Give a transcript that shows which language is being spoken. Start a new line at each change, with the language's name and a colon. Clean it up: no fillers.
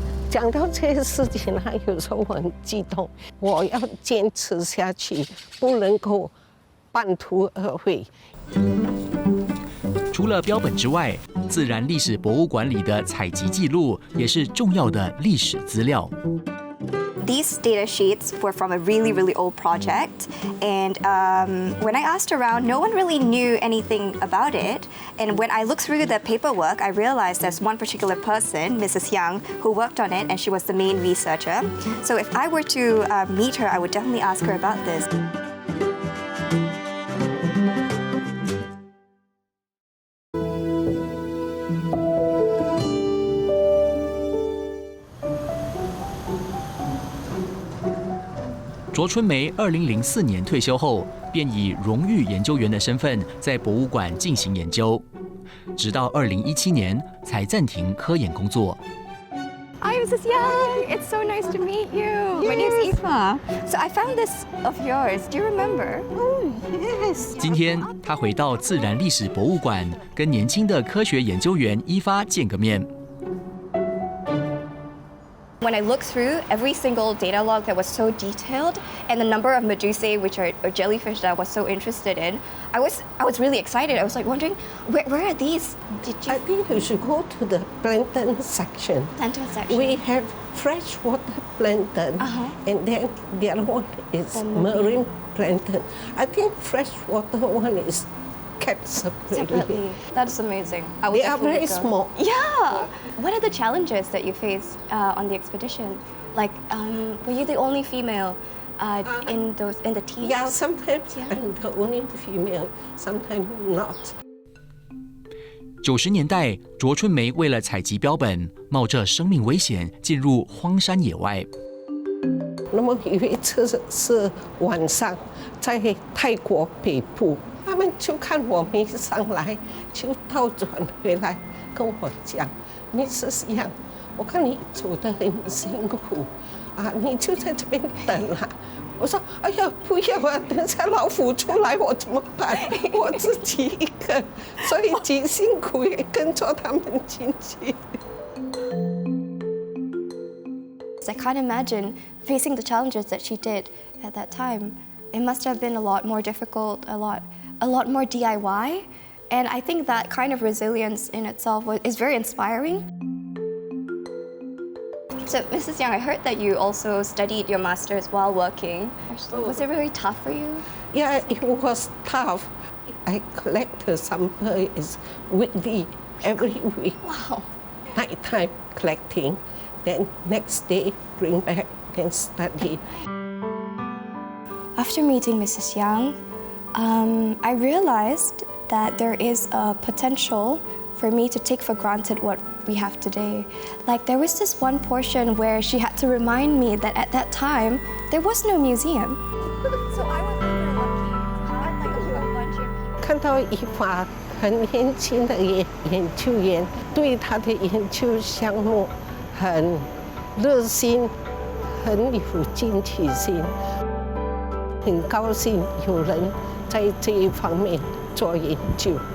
Chinese: 讲到这些事情，有时候我很激动，我要坚持下去，不能够半途而废。除了标本之外，自然历史博物馆里的采集记录也是重要的历史资料。
English: These data sheets were from a really, really old project. And when I asked around, no one really knew anything about it. And when I looked through the paperwork, I realized there's one particular person, Mrs. Young, who worked on it, and she was the main researcher. So if I were to meet her, I would definitely ask her about this.
Chinese: 卓春梅2004年退休后，便以荣誉研究员的身份在博物馆进行研究，直到2017年才暂停科研工作。
English: Hi, Mrs. Young. It's so nice to meet you. My name's Aoife. So I found this of yours. Do you remember? Oh, yes.
Chinese: 今天他回到自然历史博物馆，跟年轻的科学研究员一发见个面。
English: When I looked through every single data log that was so detailed and the number of medusae, which are jellyfish that I was so interested in, I was really excited. I was like wondering, where are these? I think you should go to the plankton section. Plankton section. We have freshwater plankton, and then the other one is marine plankton. I think freshwater one is kept separately. That's amazing. They are very small. Yeah. What are the challenges that you faced on the expedition? Like, were you the only female in the team? Yeah, sometimes I'm the only female, sometimes not.
Chinese: 90年代，卓春梅为了采集标本，冒着生命危险进入荒山野外。那么有一次是晚上，在泰国北部，他们就看我没上来，就倒转回来跟我讲 ：“Mrs. Yang， 我看你走得很辛苦啊，你就在这边等啊。” 我说：“哎呀，不要啊！等下老虎出来我怎么办？我自己一个，所以极辛苦也跟着他们进去。”
English: I can't imagine facing the challenges that she did at that time. It must have been a lot more difficult, a lot more DIY, and I think that kind of resilience in itself is very inspiring. So, Mrs. Yang, I heard that you also studied your master's while working. Was it really tough for you? Yeah, it was tough. I collect the samples weekly, every week. Wow. Nighttime collecting, then next day bring back and study. After meeting Mrs. Yang, I realized that there is a potential for me to take for granted what we have today. Like, there was this one portion where she had to remind me that at that time, there was no museum. So I was very lucky to have like a whole bunch of people.
Chinese: 看到一法很年轻的研究员，对他的研究项目很热心，很有进取心，很高兴有人在这一方面做研究。